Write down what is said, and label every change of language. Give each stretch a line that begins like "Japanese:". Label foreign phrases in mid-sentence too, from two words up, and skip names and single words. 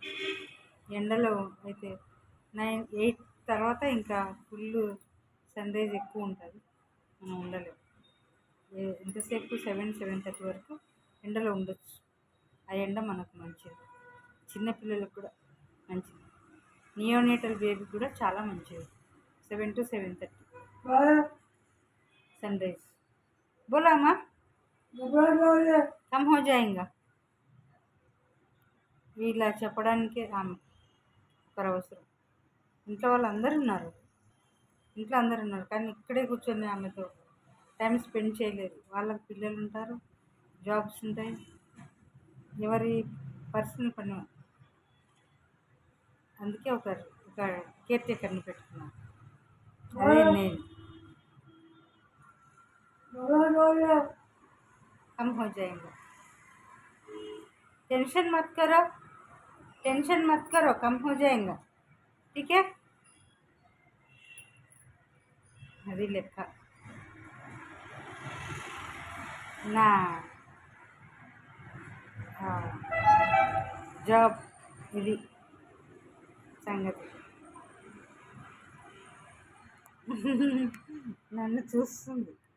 Telugu: ఎండలో అయితే 8 తర్వాత ఇంకా
English: full sun rise
Telugu: ఎక్కువ ఉంటుంది, మనం ఉండలేము. ఎంతసేపు 7-7:30 వరకు ఎండలో ఉండొచ్చు. ఆ ఎండ మనకు మంచిది, చిన్నపిల్లలకు కూడా మంచిది,
English: neonatal baby
Telugu: కూడా చాలా మంచిది.
English: 7 to 7:30 sun rise.
Hindi: बोला अम्मा कम हो जाएगा.
Telugu: ఇలా చెప్పడానికే ఆమె ఒకరు అవసరం. ఇంట్లో అందరూ ఉన్నారు కానీ ఇక్కడే కూర్చొని ఆమెతో
English: time spend
Telugu: చేయలేదు. వాళ్ళకి పిల్లలు ఉంటారు, జాబ్స్ ఉంటాయి, ఎవరి పర్సనల్ పని. అందుకే ఒక
English: caretaker
Telugu: పెట్టుకున్నాను, అదే నేను.
Hindi: कम हो जाएगा, टेंशन मत करो, कम हो जाएगा, ठीक है.
Telugu: అది లెక్క నా జాబ్, ఇది సంగతి. నన్ను చూస్తుంది.